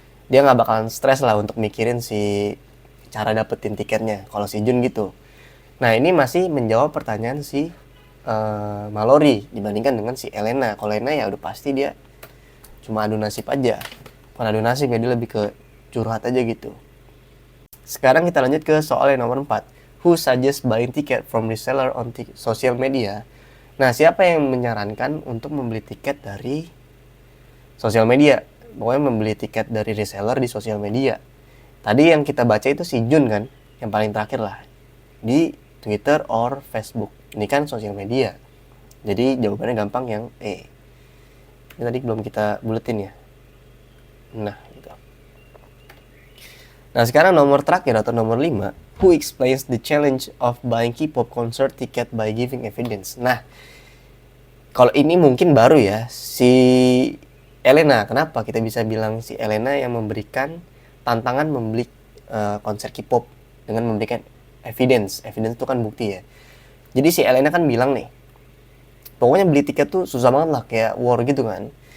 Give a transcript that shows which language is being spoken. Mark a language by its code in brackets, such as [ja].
[id] Dia nggak bakalan stres lah untuk mikirin si cara dapetin tiketnya. Kalau si Jun gitu. Nah ini masih menjawab pertanyaan si Mallory dibandingkan dengan si Elena. Kalau Elena ya udah pasti dia cuma adu nasib aja. Bukan adu nasib ya, dia lebih ke curhat aja gitu. Sekarang kita lanjut ke soal yang nomor 4. [en] Who suggest buying ticket from reseller on social media? [id] Nah, siapa yang menyarankan untuk membeli tiket dari sosial media? Pokoknya membeli tiket dari reseller di sosial media. Tadi yang kita baca itu si Jun kan, yang paling terakhir lah. Di Twitter or Facebook. Ini kan sosial media. Jadi jawabannya gampang yang E. Ini tadi belum kita buletin ya. Nah, gitu. Nah, sekarang nomor terakhir atau nomor 5. [en] Who explains the challenge of buying K-pop concert ticket by giving evidence? [id] Nah, kalau ini mungkin baru ya. Si Elena, kenapa kita bisa bilang si Elena yang memberikan tantangan membeli konser K-pop dengan memberikan evidence. Evidence itu kan bukti ya. Jadi si Elena kan bilang nih, pokoknya beli tiket tuh susah banget lah, kayak war gitu kan.